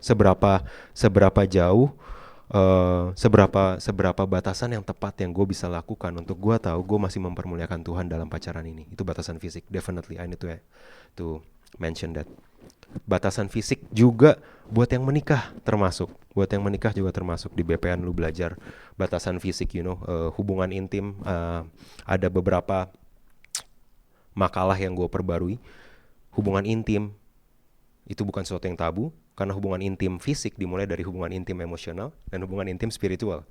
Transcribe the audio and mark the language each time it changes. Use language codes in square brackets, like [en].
[id] Seberapa jauh, seberapa batasan yang tepat yang gue bisa lakukan untuk gue tahu gue masih mempermuliakan Tuhan dalam pacaran ini. Itu batasan fisik. [en] Definitely I need to mention that. [id] Batasan fisik juga buat yang menikah termasuk. Buat yang menikah juga termasuk. Di BPN lu belajar batasan fisik, hubungan intim. Ada beberapa makalah yang gue perbarui. Hubungan intim itu bukan sesuatu yang tabu, karena hubungan intim fisik dimulai dari hubungan intim emosional dan hubungan intim spiritual.